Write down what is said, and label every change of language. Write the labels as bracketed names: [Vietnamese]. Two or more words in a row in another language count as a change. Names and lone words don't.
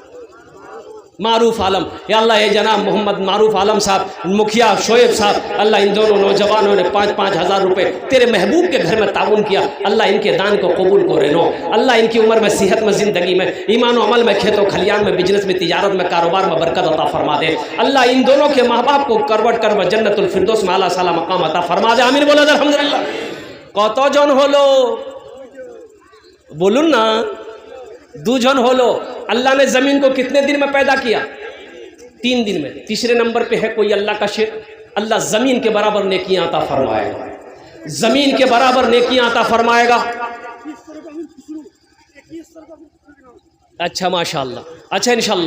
[Urdu] معروف عالم، یا اللہ اے جناب محمد معروف عالم صاحب، مکھیا شعیب صاحب، اللہ ان دونوں نوجوانوں نے 5,000 روپے تیرے محبوب کے گھر میں تعاون کیا، اللہ ان کے دان کو قبول کو رہنو، اللہ ان کی عمر میں، صحت میں، زندگی میں، ایمان و عمل میں، کھیت و کھلیان میں، بزنس میں، تجارت میں، کاروبار میں برکت عطا فرما دے، اللہ ان دونوں کے ماں باپ کو کروٹ کر جنت الفردوس میں اعلیٰ سالا مقام عطا فرما دے، آمین بولو الحمدللہ۔ [Bangla] কত জন হলো বলুন না? 2 জন হলো। [Urdu] اللہ نے زمین کو کتنے دن میں پیدا کیا؟ 3 دن میں۔ تیسرے نمبر پہ ہے کوئی اللہ کا شیر، اللہ زمین کے برابر نیکیاں عطا فرمائے گا، زمین کے برابر نیکیاں عطا فرمائے گا۔ اچھا ماشاءاللہ. اچھا انشاءاللہ.